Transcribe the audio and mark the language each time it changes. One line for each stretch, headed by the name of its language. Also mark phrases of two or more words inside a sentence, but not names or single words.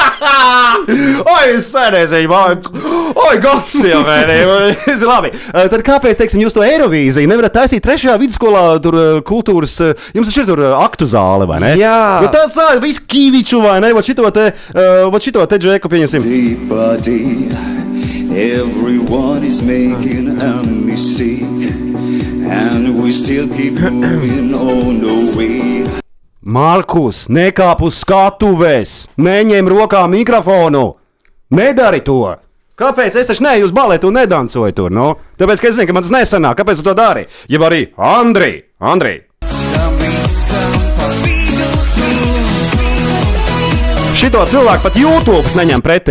Latvian: Gads jau vērīja. Labi. Tad kāpēc, teiksim, jūs to Eirovīziju nevarat taisīt 3. vidusskolā, tur kultūras, jums ir tur aktu zāle, vai ne? Jā. Jo tas viss Kīviču, vai ne? Vai šito te džeku pieņemsim?
English: Everyone is making a mistake, and we still keep moving on the way.
Latvian: Markus, nekāp uz skatuves, neņem rokā mikrofonu, nedari to. Kāpēc? Es taču neju uz baletu un nedancoju tur, no? Tāpēc, ka es zinu, ka man tas nesanāk. Kāpēc tu to dari? Jeb arī Andri. Šito cilvēku pat YouTube neņem pretī.